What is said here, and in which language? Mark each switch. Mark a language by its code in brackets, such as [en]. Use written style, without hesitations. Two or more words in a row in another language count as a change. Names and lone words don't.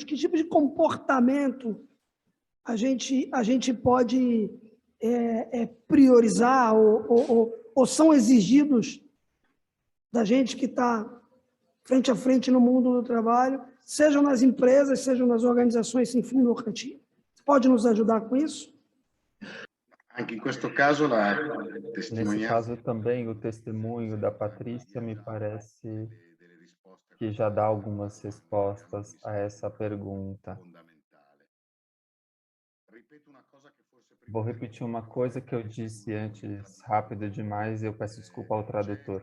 [pt] Que tipo de comportamento a gente pode priorizar ou são exigidos da gente que está frente a frente no mundo do trabalho, sejam nas empresas, sejam nas organizações sem fim lucrativo. Pode nos ajudar com isso? [it] Anche in questo caso la [pt] Nesse [it] testimonianza [pt] caso também, o testemunho da Patrícia me parece que já dá algumas respostas a essa pergunta. Vou repetir uma coisa que eu disse antes, rápido demais, e eu peço desculpa ao tradutor.